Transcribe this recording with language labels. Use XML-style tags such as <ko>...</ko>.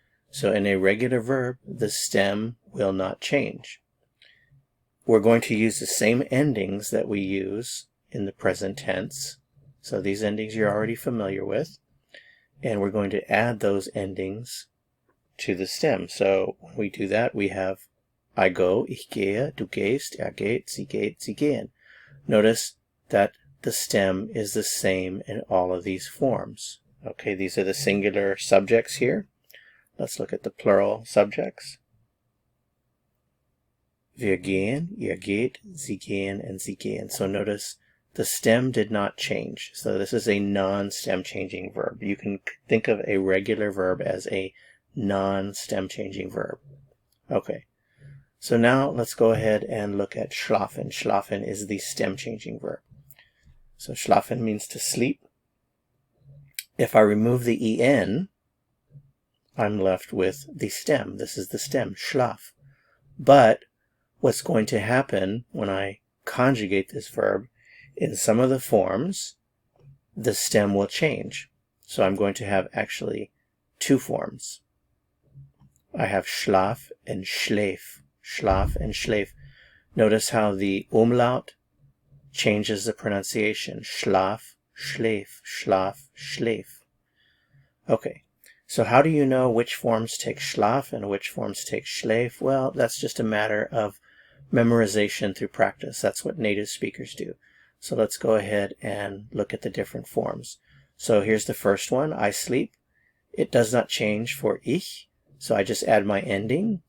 <en>So in a regular verb, the stem will not change. We're going to use the same endings that we use in the present tense. So these endings you're already familiar with, and we're going to add those endings to the stem. So when we do that, we have I go,</en> <de>ich gehe, du gehst, geht, sie gehen.</de> <en>Notice that the stem is the same in all of these forms. Okay, these are the singular subjects here. Let's look at the plural subjects.</en> <de>Wir gehen, ihr geht, sie gehen, and sie gehen.</de> <en>So notice the stem did not change. So this is a non-stem changing verb. You can think of a regular verb as a non-stem changing verb. Okay, so now let's go ahead and look at schlafen. Schlafen is the stem changing verb. So schlafen means to sleep. If I remove the en, I'm left with the stem. This is the stem, schlaf. But what's going to happen when I conjugate this verb, in some of the forms, the stem will change. So I'm going to have actually two forms. I have schlaf and schläf. Schlaf and schläf. Notice how the umlaut changes the pronunciation.</en> <de>Schlaf, schläf, schlaf, schläf.</de> <en>Okay, so how do you know which forms take schlaf and which forms take schläf? Well, that's just a matter of memorization through practice. That's what native speakers do. So let's go ahead and look at the different forms. So here's the first one, I sleep. It does not change for ich, so I just add my ending.</en>